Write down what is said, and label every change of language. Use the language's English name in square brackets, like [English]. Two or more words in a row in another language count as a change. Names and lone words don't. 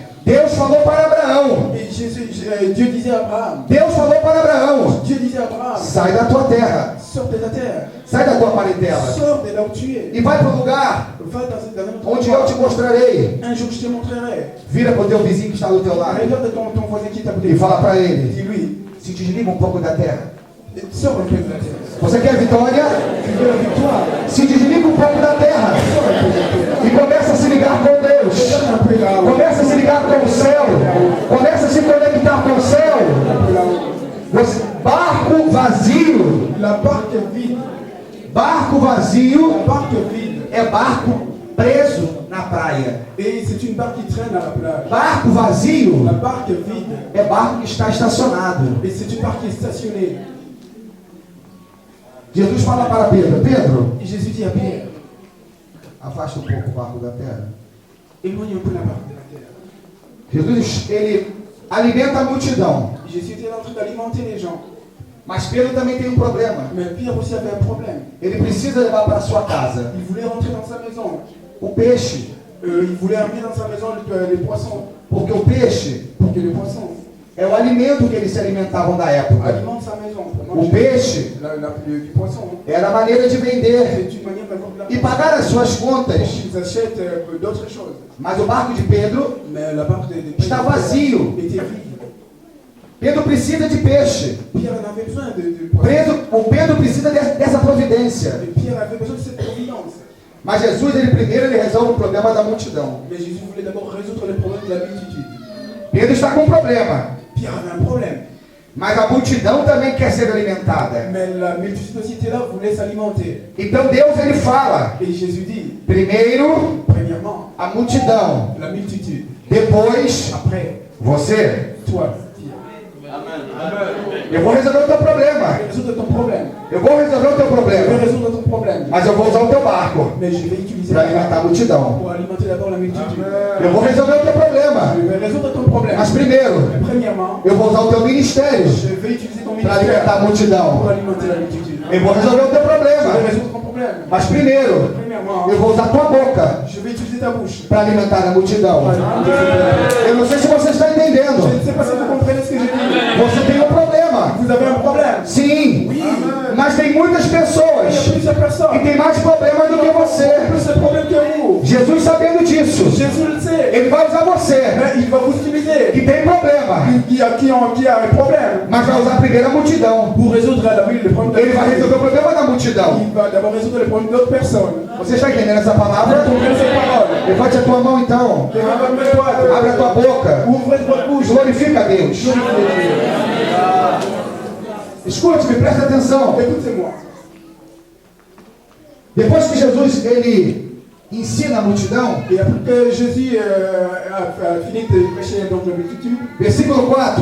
[Portuguese] Deus falou para Abraão. [French] Et Dieu disait à Abraham, [Portuguese] Deus falou para Abraão: [French] Dieu disait à Abraham, [Portuguese] sai da tua terra. [French] sors de la terre. [Portuguese] Sai da tua parentela. [French] Sors de là où tu es. [Portuguese] E vai para o lugar [French] Va dans un autre [Portuguese] onde eu te [French] endroit. [Portuguese] mostrarei. [French] Un jour je te montrerai. [Portuguese] Vira para o teu vizinho que está do teu lado [French] Regarde ton voisin qui t'a [Portuguese] e fala para ele: [French] Dis-lui, [Portuguese] se desliga um pouco da terra. [French] sors un peu de la terre. [Portuguese] Você quer vitória? [French] Tu veux la victoire? [Portuguese] Se desliga um pouco da terra [French] Sors un peu de la terre. [Portuguese] e começa a se ligar com Deus. [French] Regarde un peu là-haut. [Portuguese] Começa a se ligar com o céu. Começa a se conectar com o céu. [French] Un peu là-haut. [Portuguese] Você, barco vazio. [French] La barque est vide. [Portuguese] Barco vazio [French] La barque est vide. [Portuguese] é barco preso na praia. [French] Et c'est une barque qui traîne à la plage. [Portuguese] Barco vazio [French] La barque est vide. [Portuguese] é barco que está estacionado. [French] Et c'est une barque qui est stationnée. [Portuguese] Jesus fala para Pedro: Pedro, [French] Et Jésus dit à Pierre, [Portuguese] afasta um pouco o barco da terra. [French] éloigne un peu la barque de la terre. [Portuguese] Jesus, ele alimenta a multidão. [French] Jésus était en train d'alimenter les gens. [Portuguese] Mas Pedro também tem um problema. [French] Mais Pierre aussi avait un problème. [Portuguese] Ele precisa levar para sua casa [French] Il voulait rentrer dans sa maison. [Portuguese] o peixe. [French] Il voulait amener dans sa maison les poissons. [Portuguese] Porque o peixe [French] Pour que les poissons [Portuguese] é o alimento que eles se alimentavam da época. [French] alimentent sa maison. Pour [Portuguese] O [French] manger [Portuguese] peixe [French] du poisson. [Portuguese] era a maneira de vender [French] C'est une manière d'avoir de la [Portuguese] e pagar as suas contas. [French] Ils achètent d'autres choses. [Portuguese] Mas o barco de Pedro [French] Mais la barque de [Portuguese] está vazio. [French] était vide. [Portuguese] Pedro precisa de peixe. [French] Pierre en avait besoin de poissons. [Portuguese] O Pedro precisa dessa providência. [French] Et Pierre avait besoin de cette providence. [Portuguese] Mas Jesus, ele resolve o problema da multidão. [French] Mais Jésus voulait d'abord résoudre les problèmes de la multitude. [Portuguese] Pedro está com um problema. [French] Pierre avait un problème. [Portuguese] Mas a multidão também quer ser alimentada. [French] Mais la multitude aussi était là, voulait s'alimenter. [Portuguese] Então Deus, ele fala: [French] Et Jésus dit, [Portuguese] primeiro [French] premièrement, [Portuguese] a multidão, [French] la multitude. [Portuguese] depois [French] Après, [Portuguese] você. [French] toi, Pierre. [Portuguese] Eu vou resolver o teu problema. [French] Je vais résoudre ton problème. [Portuguese] Eu vou resolver o teu [French] Je vais [Portuguese] problema. [French] résoudre ton problème. [Portuguese] Mas eu vou usar o teu barco [French] Mais je vais utiliser [Portuguese] para alimentar a multidão. [French] pour alimenter d'abord la multitude. [Portuguese] Eu vou resolver o teu problema. [French] Je vais résoudre ton problème. [Portuguese] Mas primeiro, [French] Mais premièrement, [Portuguese] eu vou usar o teu ministério [French] je vais utiliser ton [Portuguese] para alimentar [French] ministère [Portuguese] a multidão. [French] pour alimenter la multitude. [Portuguese] Eu vou resolver o teu [French] Je vais [Portuguese] problema. [French] résoudre ton problème. [Portuguese] Mas primeiro, [French] Premièrement, [Portuguese] eu vou usar a tua boca [French] je vais utiliser ta bouche [Portuguese] para alimentar a multidão. [French] pour alimenter ce problème. [Portuguese] Eu não sei se você está [French] Je [Portuguese] entendendo. [French] ne sais pas si vous comprenez ce que j'ai dit. [Portuguese] Você tem um problema. [French] Vous avez un problème. [Portuguese] Sim. [French] Oui. [Portuguese] Mas tem muitas [French] Il y a [Portuguese] pessoas [French] plusieurs [Portuguese] que [French] personnes [Portuguese] têm mais problemas do que [French] qui ont [Portuguese] você. [French] plus de problèmes que vous. [Portuguese] Jesus, sabendo disso, [French] Jésus le sait. [Portuguese] ele vai usar você, [French] Mais il va vous utiliser. [Portuguese] que tem problema, [French] Qui a un problème. [Portuguese] mas vai usar primeiro a multidão. [French] Pour résoudre le problème [Portuguese] Ele vai resolver o problema da multidão. [French] Il va d'abord résoudre le problème d'autres personnes. [Portuguese] Você está entendendo essa [French] Vous [Portuguese] palavra? [French] comprenez ces paroles? [Portuguese] Levante a tua mão então. Abre a tua boca. [French] Ouvrez votre bouche. [Portuguese] Glorifica a Deus. Escute-me, preste atenção. [French] Écoutez-moi. [Portuguese] Depois que Jesus ele ensina a multidão, [French] Et après que Jésus a fini de prêcher donc la multitude, [Portuguese] versículo 4,